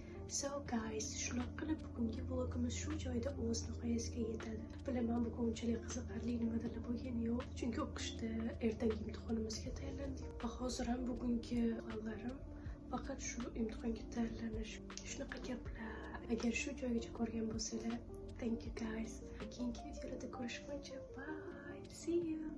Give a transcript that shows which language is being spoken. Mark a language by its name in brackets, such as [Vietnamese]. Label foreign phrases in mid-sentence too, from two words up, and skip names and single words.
[English] So guys, [Uzbek] shunaqa qilib bugungi vlogimiz shu joyda o'z nihoyasiga yetadi. Bilaman bugun unchalik qiziqarli nimadir bo'lgani yo'q, chunki o'qishda ertangi imtihonimizga tayyorlandik. Va hozir ham bugungi hollarim faqat shu imtihonga tayyorlanish. Shunaqa gaplar. Agar shu joygacha ko'rgan bo'lsanglar, [English] thank you guys. [Uzbek] Keyingi videolarda ko'rishguncha [English] bye. See you.